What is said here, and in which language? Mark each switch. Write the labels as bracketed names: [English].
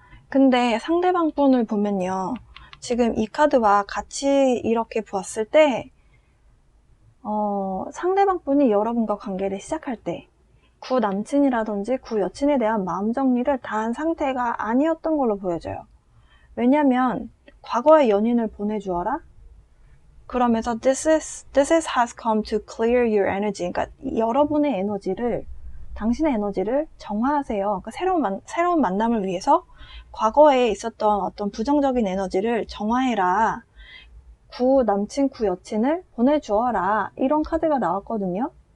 [Korean] 근데 상대방 분을 보면요. 지금 이 카드와 같이 이렇게 보았을 때 상대방 분이 여러분과 관계를 시작할 때 구 남친이라든지 구 여친에 대한 마음 정리를 다 한 상태가 아니었던 걸로 보여져요. 왜냐면 과거의 연인을 보내주어라? 그러면서 [English] this has come to clear your energy. [Korean] 그러니까 여러분의 에너지를, 당신의 에너지를 정화하세요. 그러니까 새로운 만남을 위해서 과거에 있었던 어떤 부정적인 에너지를 정화해라. 구 남친, 구 여친을 보내주어라. 이런 카드가 나왔거든요.